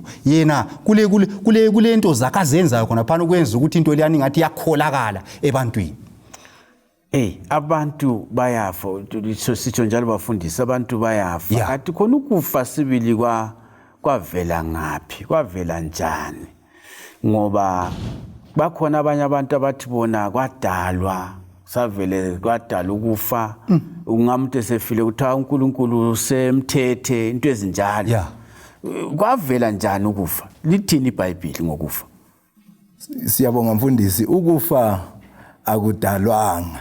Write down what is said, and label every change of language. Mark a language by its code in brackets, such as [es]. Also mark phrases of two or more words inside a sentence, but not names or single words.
[nd] Yena kule into zakhe azenzayo khona phana ukwenza ukuthi into leyani ngathi yakholakala ebantwini. abantu bayafa sitsho njalo bafundisa abantu bayafa Yeah. kanti khona ukufa sibili kwavela ngaphi kwavela njani ngoba bakhona abanye abantu abathi bona kwadalwa savele kwadala ukufa ungamuntu esefile kuthiwa uNkulunkulu semthethe into ezinjalo Yeah. kwavela njani ukufa lithini iBhayibheli ngokufa Siyabonga mfundisi, ukufa akudalwanga.